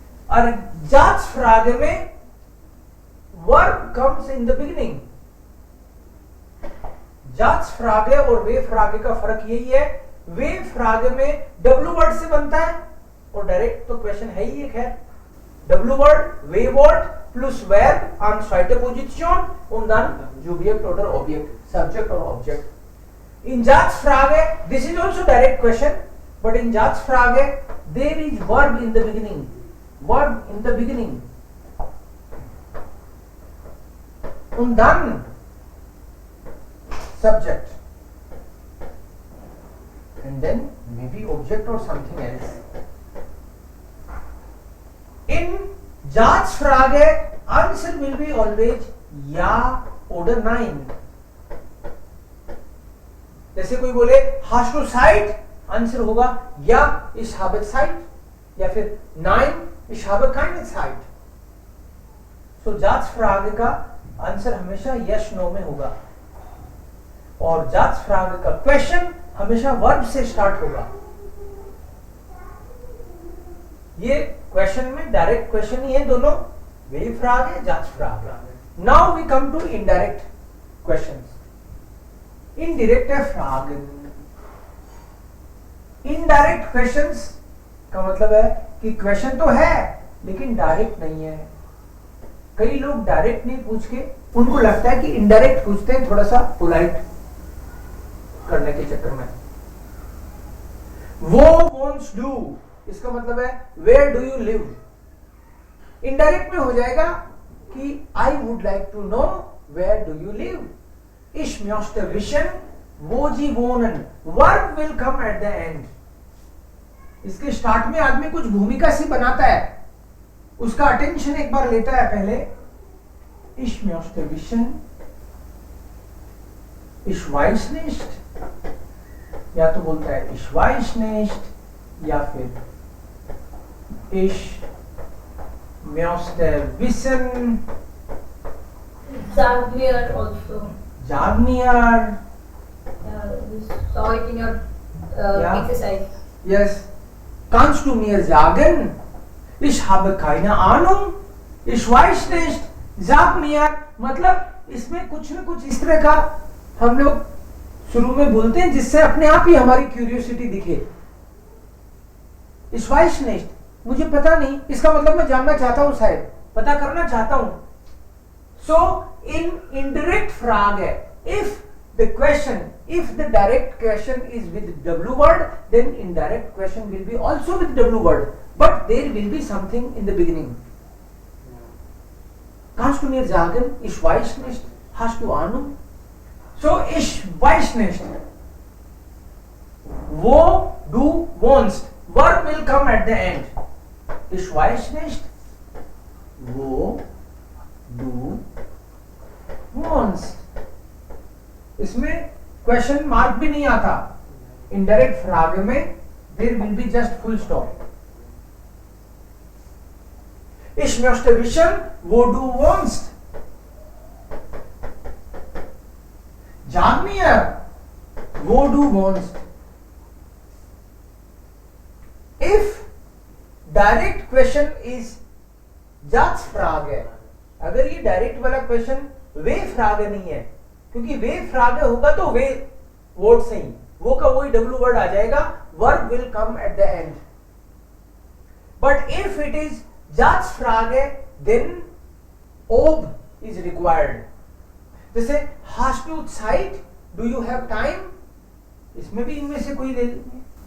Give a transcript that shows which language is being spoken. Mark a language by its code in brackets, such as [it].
[en] और [de] जाच फ्रागे [en] में verb comes in the beginning. [hi] जाच फ्रागे और वे फ्रागे का फर्क यही है, वे फ्रागे में डब्ल्यू वर्ड से बनता है और डायरेक्ट तो क्वेश्चन है ही एक है. [en] W word, वे word plus verb on [de] zweite Position und dann Subjekt oder Objekt, [en] Subject or Object. In Satzfrage, this is also direct question, but in Satzfrage there is verb in the beginning. Verb in the beginning. [de] Und dann Subject. [en] And then maybe object or something else. In Satzfrage, answer will be always ja oder nein. [hi] जैसे कोई बोले [de] hast du Zeit, [hi] answer होगा [de] ja, ich habe Zeit, [hi] या फिर [de] nein, ich habe keine Zeit. [hi] So Satzfrage का answer हमेशा [en] yes no [hi] में होगा और Satzfrage का क्वेश्चन हमेशा वर्ब से स्टार्ट होगा. ये क्वेश्चन में डायरेक्ट क्वेश्चन ही है दोनों, वे फ्रागे, जाच फ्रागे. [en] Now we come to indirect questions. Indirect फ्रागन. [hi] Indirect questions का मतलब है कि क्वेश्चन तो है लेकिन डायरेक्ट नहीं है. कई लोग डायरेक्ट नहीं पूछ के, उनको लगता है कि इनडायरेक्ट पूछते हैं थोड़ा सा पोलाइट करने के चक्कर में. [de] वो वॉन्ट्स डू, [hi] इसका मतलब है [en] Where do you live. [hi] Indirect में हो जाएगा कि [en] I would like to know where do you live. [de] Ich möchte wissen, wo Sie wohnen. [en] Verb will come at the end. [hi] इसके स्टार्ट में आदमी कुछ भूमिका सी बनाता है, उसका अटेंशन एक बार लेता है पहले. [de] Ich möchte wissen, ich weiß nicht, [hi] या तो बोलता है [de] ich weiß nicht, [hi] या फिर [de] ich möchte wissen. Sag mir also. Sag mir. [en] We saw it in your exercise. [de] Yes. Kannst du mir sagen? Ich habe keine Ahnung. Ich weiß nicht. Sag mir. [hi] मतलब इसमें कुछ न कुछ इस तरह का हम लोग शुरू में बोलते हैं जिससे अपने आप ही हमारी क्यूरियोसिटी दिखे. [de] Ich weiß nicht. [hi] मुझे पता नहीं, इसका मतलब मैं जानना चाहता हूं, शायद पता करना चाहता हूं. [en] So in indirect frage, if the direct question is with W word, then indirect question will be also with W word. But there will be something in the beginning. [de] Kannst du mir sagen, ich weiß nicht, hast du Ahnung? So, ich weiß nicht. Wo du wohnst. [en] Verb will come at the end. [de] Ich weiß nicht, wo du wohnst. [hi] इसमें question mark भी नहीं आता. Indirect फ्रागे में [en] There will be just full stop. [de] Ich möchte wissen, wo du wohnst. Sag mir, wo du wohnst. [en] If direct question is Satzfrage, [hi] अगर ये direct वाला question वे फ्रागे नहीं है, क्योंकि वे फ्रागे होगा तो वे वर्ड से ही वो का वही डब्ल्यू वर्ड आ जाएगा. [en] Verb will come at the end. But if it is Satzfrage, then ob is required. [hi] जैसे [de] hast du Zeit, [en] do you have time, [hi] इसमें भी इनमें से कोई ले लेंगे.